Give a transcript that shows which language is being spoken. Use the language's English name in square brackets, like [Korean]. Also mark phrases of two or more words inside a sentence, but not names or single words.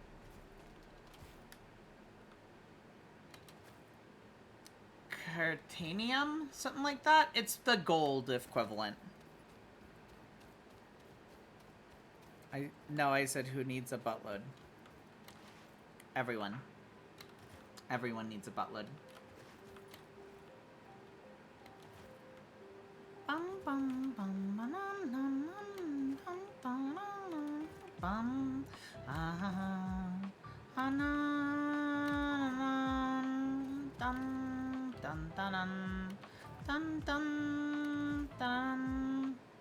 [English] Cartanium? Something like that? It's the gold equivalent. I said who needs a buttload. Everyone. Everyone needs a buttload. Bum, bum, bum, ba-dum, dum, dum, dum, dum, bum. Dun, dun, dun, dun, dun, dun.